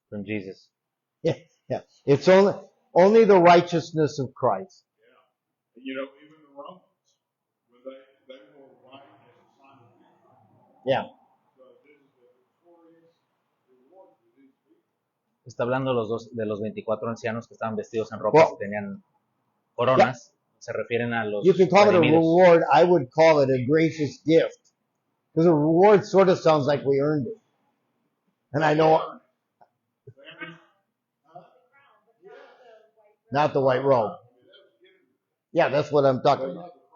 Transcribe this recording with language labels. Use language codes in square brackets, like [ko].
[en] From Jesus. Yeah. Yeah. It's only the righteousness of Christ. And you know, even the Romans, when they were white as a sign of victory. Yeah. So this is the victorious reward for these people. [es] Está hablando de los 24 ancianos que estaban vestidos en ropas y tenían coronas. Se refieren a los [en] You can call it a [es] redimidos. [en] reward. I would call it a gracious gift. Because a reward sort of sounds like we earned it. And I know, not the white robe. Yeah, that's what I'm talking about.